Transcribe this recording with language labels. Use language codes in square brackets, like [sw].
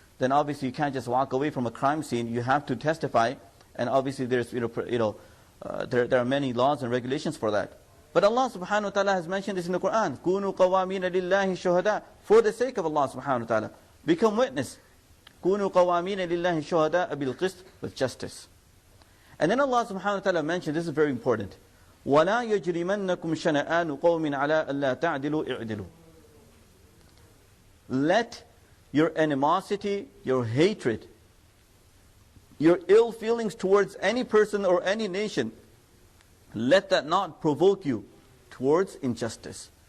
[en] then obviously you can't just walk away from a crime scene. You have to testify, and obviously there's there are many laws and regulations for that. But Allah subhanahu wa ta'ala has mentioned this in the Quran. [ar] كُونُوا قَوَامِينَ لِلَّهِ شُهَدَاءَ. [en] For the sake of Allah subhanahu wa ta'ala, become witness. [ar] كُونُوا قَوَامِينَ لِلَّهِ شُهَدَاءَ بِالْقِسْطِ, [en] with justice. And then Allah subhanahu wa ta'ala mentioned, this is very important, [ar] وَلَا يَجْرِمَنَّكُمْ شَنَآنُ قَوْمٍ عَلَىٰ أَلَّا تَعْدِلُوا اِعْدِلُوا. [en] Let your animosity, your hatred, your ill feelings towards any person or any nation, let that not provoke you towards injustice.